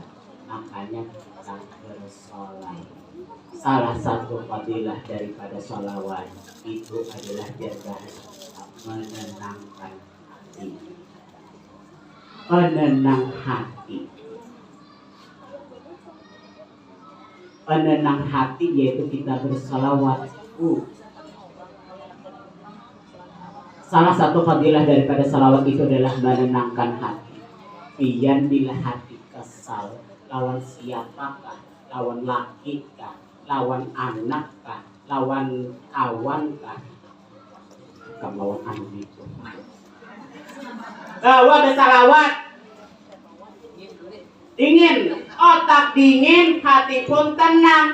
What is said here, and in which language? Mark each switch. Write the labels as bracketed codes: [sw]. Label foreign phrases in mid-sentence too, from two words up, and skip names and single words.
[id] Makanya kita bersolawat. Salah satu fadilah daripada sholawat itu adalah jaga menenangkan hati. Penenang hati. Penenang hati yaitu kita bersalawat. Salah satu fadilah daripada salawat itu adalah menenangkan hati. [bjn] Pian bila hati kesal, lawan siapakah? Lawan laki kah? Lawan anak kah? Lawan kawan kah? kam lawan anu itu. [id] Bahwa bersalawat dingin, otak dingin, hati pun tenang.